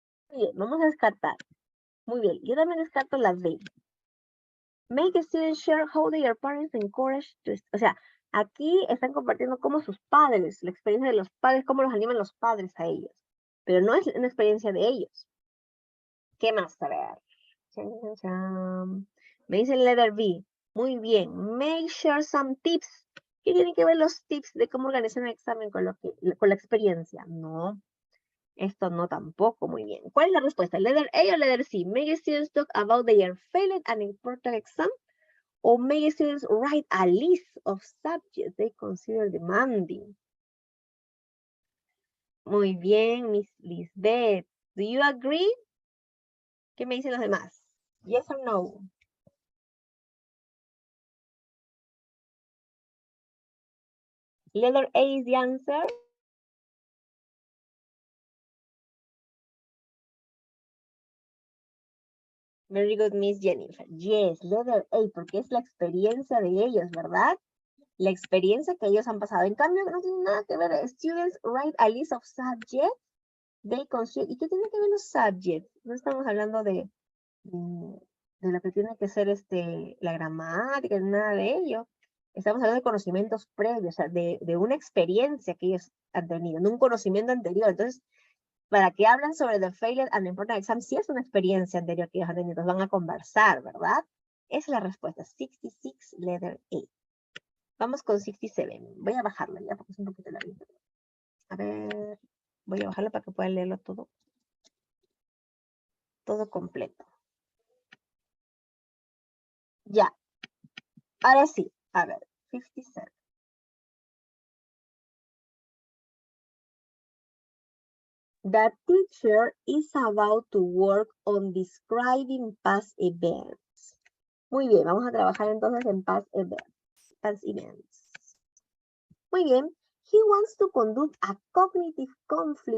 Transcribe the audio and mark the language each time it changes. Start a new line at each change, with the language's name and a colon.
Spanish: Muy bien, vamos a descartar. Muy bien, yo también descarto la D.
English: Make students share how their parents encourage to...
Spanish: O sea, aquí están compartiendo cómo sus padres, la experiencia de los padres, cómo los animan los padres a ellos. Pero no es una experiencia de ellos. ¿Qué más? A ver. Chan, chan, chan. Me dice el letter B. Muy bien.
English: Make share some tips.
Spanish: ¿Qué tienen que ver los tips de cómo organizar un examen con la experiencia? No. Esto no tampoco, muy bien. ¿Cuál es la respuesta? ¿Letter A o letter C?
English: Make students talk about their failed and important exam? ¿O make students write a list of subjects they consider demanding?
Spanish: Muy bien, Miss Lisbeth.
English: Do you agree?
Spanish: ¿Qué me dicen los demás?
English: Yes or no? Letter A is the answer. Very good, Miss Jennifer. Yes, letter A,
Spanish: porque es la experiencia de ellos, ¿verdad? La experiencia que ellos han pasado. En cambio, no tiene nada que ver.
English: Students write a list of subjects they consider.
Spanish: ¿Y qué tiene que ver los subjects? No estamos hablando de lo que tiene que ser la gramática, nada de ello. Estamos hablando de conocimientos previos, o sea, de una experiencia que ellos han tenido, no un conocimiento anterior. Entonces, para que hablan sobre
English: the failed and important exam,
Spanish: si es una experiencia anterior que ellos han tenido, van a conversar, ¿verdad? Esa es la respuesta, 66, letter A. Vamos con 67. Voy a bajarla ya porque es un poquito largo. A ver, voy a bajarla para que puedan leerlo todo. Todo completo. Ya. Ahora sí. A ver, 57.
English: The teacher is about to work on describing past events.
Spanish: Muy bien, vamos a trabajar entonces en past events. Muy bien.
English: He wants to conduct a cognitive conflict.